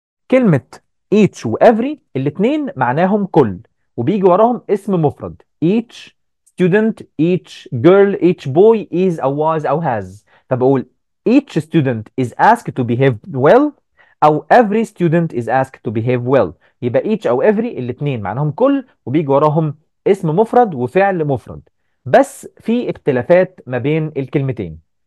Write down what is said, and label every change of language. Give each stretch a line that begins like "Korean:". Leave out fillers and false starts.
Arabic: كلمة each و every الاتنين معناهم كل، وبيجي وراهم اسم مفرد.
English: each student، each girl، each boy is
Arabic: أو was أو has. فبقول
English: each student is asked to behave well
Arabic: أو
English: every student is asked to behave well.
Arabic: يبقى each أو every الاتنين معناهم كل، وبيجي وراهم اسم مفرد وفعل مفرد. بس في اختلافات ما بين الكلمتين.